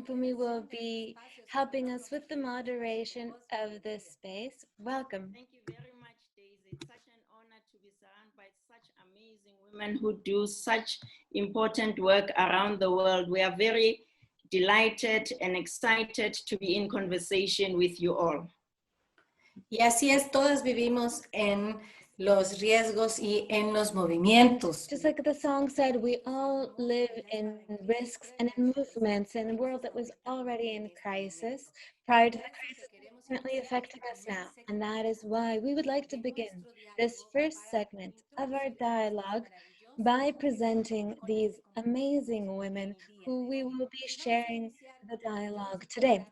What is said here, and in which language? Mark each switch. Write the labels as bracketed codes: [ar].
[en] Pumi will be helping us with the moderation of this space. Welcome. Thank you very much, Daisy. It's such an honor to be surrounded by such amazing women who do such important work around the world. We are very delighted and excited to be in conversation with you all. [es] Y así es, todas vivimos en los riesgos y en los movimientos. [en] Just like the song said, we all live in risks and in movements in a world that was already in crisis prior to the crisis currently affecting us now. And that is why we would like to begin this first segment of our dialogue by presenting these amazing women who we will be sharing the dialogue today.